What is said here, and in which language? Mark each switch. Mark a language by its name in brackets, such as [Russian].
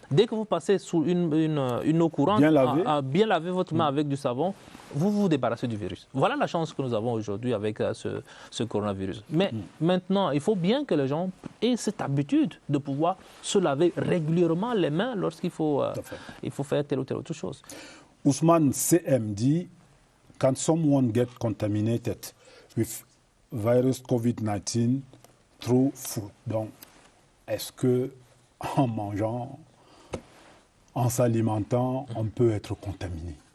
[French] Dès que vous passez sous une eau courante, bien laver votre main avec du savon, vous vous débarrassez du virus. Voilà la chance que nous avons aujourd'hui avec ce coronavirus. Mais maintenant, il faut bien que les gens aient cette habitude de pouvoir se laver régulièrement les mains lorsqu'il faut, faire telle ou telle autre chose. [English] Ousmane CM dit, can someone get contaminated with virus COVID-19 through food? [French] Donc, est-ce que en mangeant, en s'alimentant, on peut être contaminé?